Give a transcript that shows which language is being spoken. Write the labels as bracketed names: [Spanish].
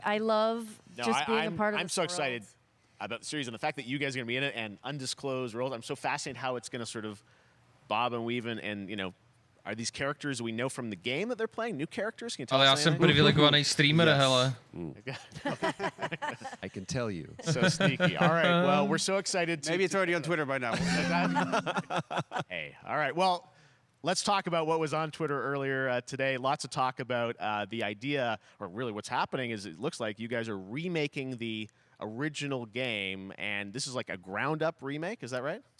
[English] I love just being a part of I'm so excited about the series and the fact that you guys are going to be in it and undisclosed roles. I'm so fascinated how it's going to sort of bob and weave and you know, are these characters we know from the game that they're playing? New characters? Can you tell [Czech] Ale [English] us [Czech] já jsem privilegovaný streamer, hele. [English] I can tell you. So sneaky. All right. Well, we're so excited. Maybe it's already on Twitter by now. Hey. All right. Well, let's talk about what was on Twitter earlier today. Lots of talk about the idea, or really what's happening is it looks like you guys are remaking the original game, and this is like a ground-up remake. Is that right?